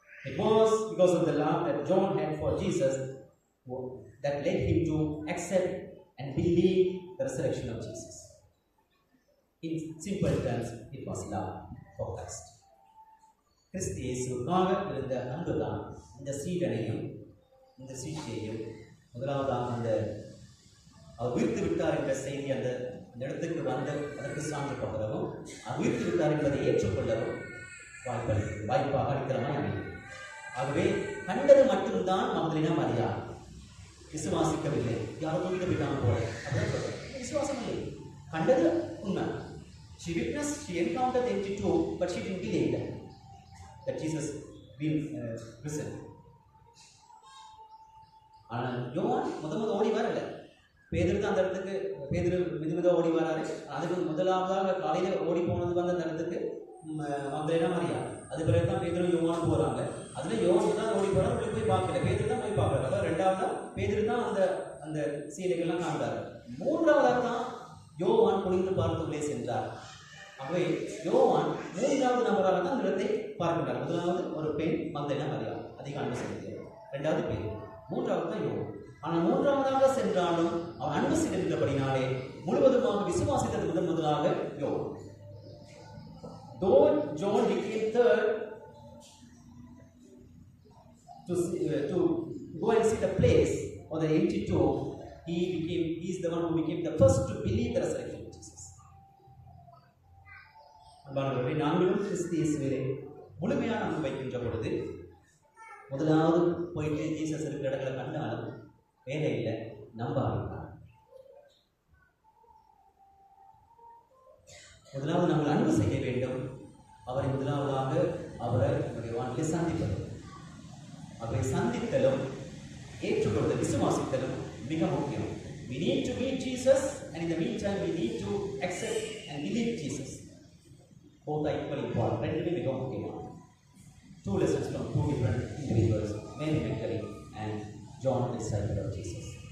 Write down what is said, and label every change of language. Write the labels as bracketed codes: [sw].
[en] It was because of the love that John had for Jesus that led him to accept and believe the resurrection of Jesus. In simple terms, it was love for Christ. [ta] கிறிஸ்து இயேசுவுக்காக இருந்த அன்புதான் இந்த சீடனையும் இந்த சீஷையையும் முதலாவதாக அந்த அவர் உயிர்த்து விட்டார் என்ற செய்தி அந்த இடத்துக்கு வந்த அதற்கு சான்று பகரவும் அவர் உயிர்த்து விட்டார் என்பதை ஏற்றுக்கொள்ளவும் வாய்ப்பாக அளிக்கிறமாய் அமையும். ஆகவே கண்டது மட்டும்தான் மக்தலேனா மரியாள், விசுவாசிக்கவில்லை. யாரும் தூக்கிட்டு போயிட்டாங்க போல. அதான் சொல்றேன், விசுவாசம் இல்லை. கண்டது உண்மை. [en] She witnessed, she encountered the empty tomb, but she didn't believe that Jesus been risen. [ta] ஆனால் யோவான் முத ஓடி வரல. பேதுரு தான் அந்த இடத்துக்கு, பேதுரு மித ஓடி வராரு. அதுக்கு முதலாவதாக காலையில் ஓடி போனது வந்து அந்த இடத்துக்கு மக்தலேனா மரியா. அது பிறகு தான் பேதுரு யோவான் போகிறாங்க. அதில் யோவான் தான் ஓடி போகிறார், அப்படி போய் பார்க்கல. பேதுரு தான் போய் பார்க்குறாரு. அதான் ரெண்டாவதா பேதுரு தான் அந்த சீலைகள்லாம் காண்றாரு. மூன்றாவதாக தான் யோவான் குனிந்து பார்த்துள்ளே சென்றார். ஆகவே யோவான் மூன்றாவது நபராக தான் அந்த இடத்தை பார்க்கிறார். முதலாவது ஒரு பெண் மக்தலேனா மரியா, அதிக அன்பு செலுத்தியவர். ரெண்டாவது பேர், மூன்றாவது தான் யோவான். ஆனால் மூன்றாவதாக சென்றாலும் அவன் அன்பு செலுத்தினபடினாலே முழுவதுமாக விசுவாசித்தது முதலாக யோவான். [en] Though John became third to go and see the place or the empty tomb, he is the one who became the first to believe the resurrection of Jesus. [ta] அன்பானவர்களே, நாங்களும் கிறிஸ்து இயேசுவிலே முழுமையான அன்பு வைக்கின்ற பொழுது முதலாவது போயிட்டு ஜீசஸ் இருக்கிற இடங்களை கண்டாலும் வேலை இல்லை, நம்ப ஆரம்பித்தார். முதலாவது நாங்கள் அன்பு செய்ய வேண்டும். அவரை முதலாவதாக அவரை நம்முடைய வாழ்க்கையை சந்திப்பது, அவரை சந்தித்தலும் ஏற்றுக்கொள்வது, விசுவாசித்தலும் மிக முக்கியம். [en] We need to meet Jesus, and in the meantime we need to accept and believe Jesus. Both are equally important. [ta] ரெண்டுமே மிக முக்கியமான. [en] Two lessons from two different individuals, Mary Magdalene and John, the disciple of Jesus.